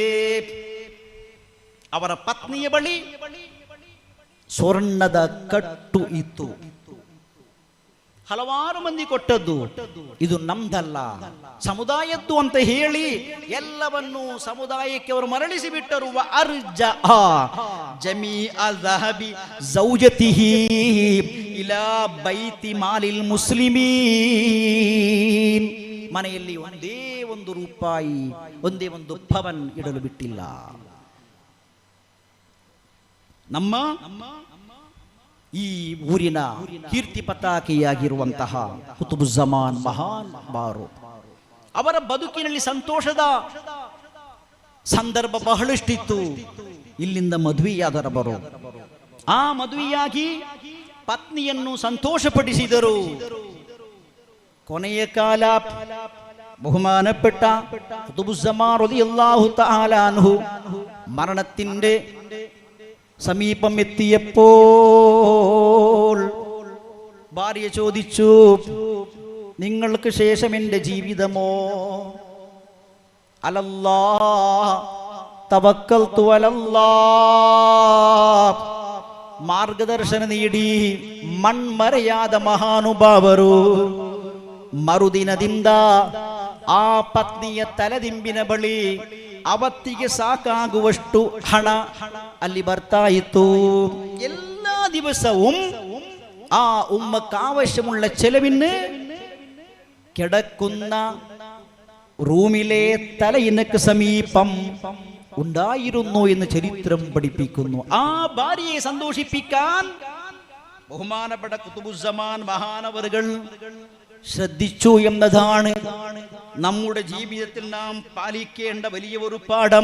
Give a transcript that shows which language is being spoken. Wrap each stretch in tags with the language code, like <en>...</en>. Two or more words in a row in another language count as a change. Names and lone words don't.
<kn>ಅವರ ಪತ್ನಿಯ ಬಳಿ ಸ್ವರ್ಣದ ಕಟ್ಟು ಇತ್ತು. ಹಲವಾರು ಮಂದಿ ಕೊಟ್ಟದ್ದು, ಇದು ನಮ್ದಲ್ಲ, ಸಮುದಾಯದ್ದು ಅಂತ ಹೇಳಿ ಎಲ್ಲವನ್ನು ಸಮುದಾಯಕ್ಕೆ ಅವರು ಮರಳಿಸಿ ಬಿಟ್ಟರು.</kn> <ar>أرجع جميع ذهب زوجته إلى بيت مال المسلمين.</ar> <kn>ಮನೆಯಲ್ಲಿ ಒಂದೇ ಒಂದು ರೂಪಾಯಿ, ಒಂದೇ ಒಂದು ಪವನ್ ಇಡಲು ಬಿಟ್ಟಿಲ್ಲ. ನಮ್ಮ ಈ ಊರಿನ ಕೀರ್ತಿ ಪತಾಕೆಯಾಗಿರುವಂತಹ ಕುತುಬುಜ್ಜಮಾನ್ ಮಹಾನ್ ಬಾರು, ಅವರ ಬದುಕಿನಲ್ಲಿ ಸಂತೋಷದ ಸಂದರ್ಭ ಬಹಳಷ್ಟಿತ್ತು. ಇಲ್ಲಿಂದ ಮದುವೆಯಾದರವರು ಆ ಮದುವೆಯಾಗಿ ಪತ್ನಿಯನ್ನು ಸಂತೋಷಪಡಿಸಿದರು. ಕೊನೆಯ ಕಾಲ</kn> <ml>ബഹുമാനപ്പെട്ട ഖുതുബുസ്സമാൻ</ml> <ar>رضي الله تعالى عنه</ar> <ml>മരണത്തിന്റെ സമീപം എത്തിയപ്പോൾ ഭാര്യ ചോദിച്ചു, നിങ്ങൾക്ക് ശേഷം എൻ്റെ ജീവിതമോ?</ml> <ar>على الله توكلت على الله.</ar> <kn>മാർഗദർശന ನೀಡಿ ಮಣ್ಮರೆಯಾದ ಮಹಾನುಭಾವರು ಮರುದಿನದಿಂದ ಆ ಪತ್ನಿಯ ತಲೆದಿಂಬಿನ ಬಳಿ ಅವತ್ತಿಗೆ ಸಾಕಾಗುವಷ್ಟು ಹಣ ಅಲ್ಲಿ ಬರ್ತಾ ಇತ್ತು.</kn> <ml>എല്ലാ ദിവസവും ആ ഉമ്മക്ക് ആവശ്യമുള്ള ചെലവിന് കിടക്കുന്ന റൂമിലെ തലയിണക്ക് സമീപം ഉണ്ടായിരുന്നു എന്ന് ചരിത്രം പഠിപ്പിക്കുന്നു. ആ ഭാര്യയെ സന്തോഷിപ്പിക്കാൻ ബഹുമാനപ്പെട്ട ഖുതുബുസ്സമാൻ മഹാനവറുകൾ ശ്രദ്ധിച്ചു എന്നതാണ് നമ്മുടെ ജീവിതത്തിൽ നാം പാലിക്കേണ്ട വലിയ ഒരു പാഠം.</ml>